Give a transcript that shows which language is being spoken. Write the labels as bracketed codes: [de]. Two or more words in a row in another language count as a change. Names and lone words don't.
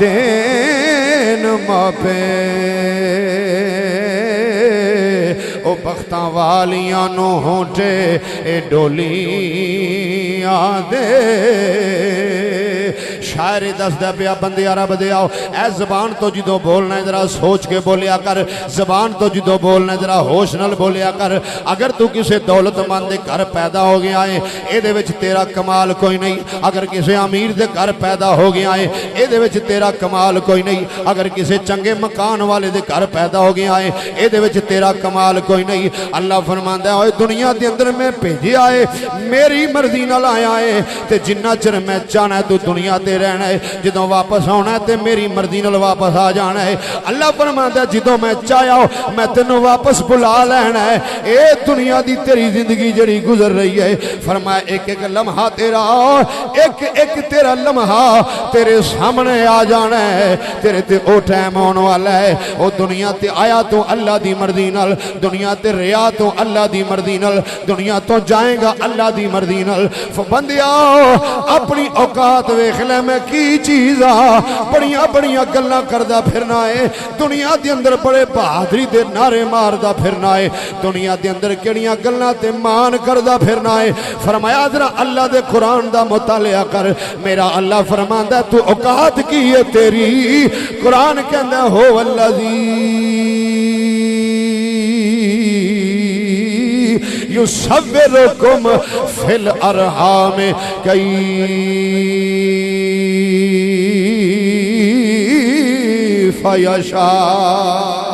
[pa] دین ماپے تختاں والیاں نو ہونٹے اے ڈولیاں دے شاعر دس دے پیا بندے عرب دے آؤ اے زبان تو جدو بولنا ہے ذرا سوچ کے بولیا کر زبان تو جدو بولنا ہے ذرا ہوش نال بولیا کر اگر تو کسے دولت مند دے گھر پیدا ہو گیا ہے اے دے وچ تیرا کمال کوئی نہیں اگر کسے امیر دے گھر پیدا ہو گیا ہے اے دے وچ تیرا کمال کوئی نہیں اگر کسے چنگے مکان والے دے گھر پیدا ہو گیا ہے اے دے وچ تیرا کمال کوئی نہیں اللہ فرماندا ہے اوے دنیا دے اندر میں بھیجیا ہے میری مرضی نال آیا ہے تے جنہ چر میں چاہنا ہے تو دنیا تے رہنا ہے جدوں واپس آنا ہے تے میری مرضی نال واپس آ جانا ہے اللہ فرماندا ہے جدوں میں چاہیا میں تینوں واپس بلا لینا ہے اے دنیا دی تیری زندگی جڑی گزر رہی ہے فرمایا ایک ایک لمحہ تیرا ایک ایک تیرا لمحہ تیرے سامنے آ جانا ہے تیرے تے او ٹائم آن والا ہے او دنیا تے آیا تو اللہ دی مرضی نال دنیا تے ریا تو اللہ دی مرضی نال دنیا تو جائیں گا اللہ دی مرضی نال بندیا اپنی اوقات ویکھ لے میں کی چیز بڑیاں بڑیاں گلاں کردا پھرنا ہے دنیا دے اندر بڑے بہادری دے نعرے ماردا پھرنا ہے دنیا دے اندر کیڑیاں گلاں تے مان کردا پھرنا ہے فرمایا ذرا اللہ دے قرآن دا مطالعہ کر میرا اللہ فرماندا ہے تو اوقات کی ہے تیری قرآن کہندا [ar] ہو الذی یصورکم فی الارحام کیف یشاء